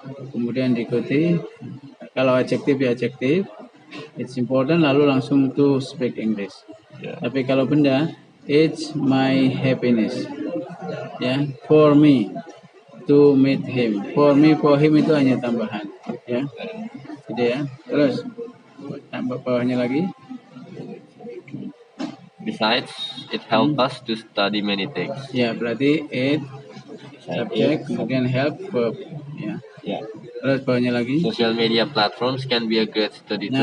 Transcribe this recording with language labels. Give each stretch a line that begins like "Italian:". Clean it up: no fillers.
Indonesian: Kemudian diikuti kalau adjektif ya adjektif,
English: it's important,
Indonesian: lalu langsung
English: to speak English.
Indonesian: Ya. Tapi kalau benda,
English: it's my happiness, ya, for me to meet him. For me, for him
Indonesian: itu hanya tambahan, ya, gitu ya. Terus tambah bawahnya lagi.
English: Besides, it helps us to study many things.
Indonesian: Ya, berarti it subject, kemudian help verb, ya. Ya. Terus bawahnya lagi.
English: Social media platforms can be a great study tool